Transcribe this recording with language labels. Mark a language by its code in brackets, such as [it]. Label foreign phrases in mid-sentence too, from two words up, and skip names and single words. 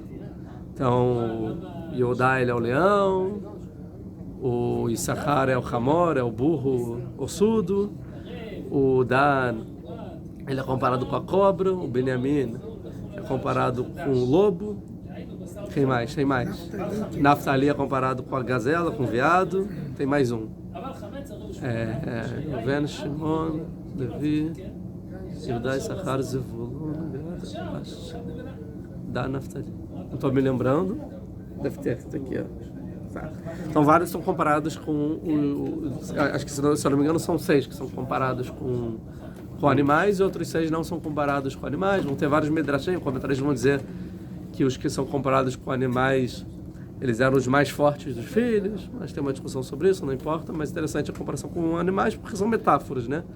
[pt] Então, Yehudá ele é o leão, o Issachar é o Hamor, é o burro ossudo, o Dan ele é comparado com a cobra, o Benjamin é comparado com o lobo, Quem mais? Tem mais. Naftali é comparado com a gazela, com o veado. Tem mais um. Reuven, Shimon, Levi, Yehudá, Issachar, Zevulun, Dan, Naftali. Não estou me lembrando. Deve ter aqui, ó. Tá. Então vários são comparados com acho que se eu não me engano são 6 que são comparados com animais e outros 6 não são comparados com animais. Vão ter vários midrashim, comentaristas vão dizer que os que são comparados com animais eles eram os mais fortes dos filhos, mas tem uma discussão sobre isso, não importa, mas interessante a comparação com animais porque são metáforas, né?